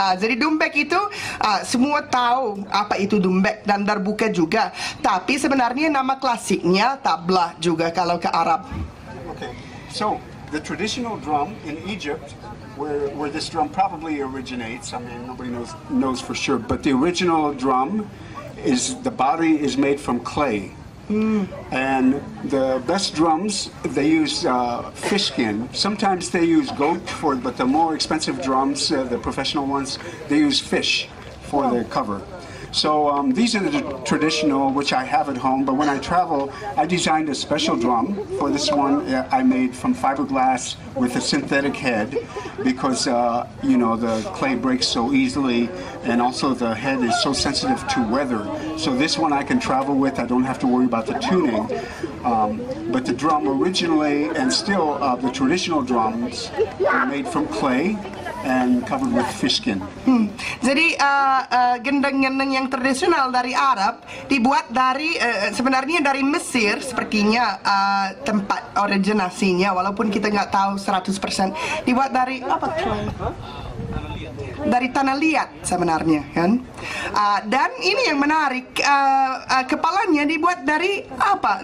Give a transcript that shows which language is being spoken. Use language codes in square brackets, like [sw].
[id] Jadi dumbek itu semua tahu apa itu dumbek dan darbuka juga, tapi sebenarnya nama klasiknya tabla juga kalau ke Arab. [en] Okay, so the traditional drum in Egypt, where this drum probably originates, I mean, nobody knows for sure, but the original drum the body is made from clay. And the best drums, they use fish skin. Sometimes they use goat but the more expensive drums, the professional ones, they use fish for the cover. So these are the traditional, which I have at home, but when I travel, I designed a special drum. For this one, I made from fiberglass with a synthetic head because, the clay breaks so easily, and also the head is so sensitive to weather. So this one I can travel with, I don't have to worry about the tuning. But the drum originally, and still the traditional drums, are made from clay and covered with fish skin. [id] Jadi gendang-gendang yang tradisional dari Arab dibuat dari sebenarnya dari Mesir sepertinya tempat originasinya, walaupun kita nggak tahu 100%. Dibuat dari apa? Dari tanah liat sebenarnya kan. Dan ini yang menarik, kepalanya dibuat dari apa?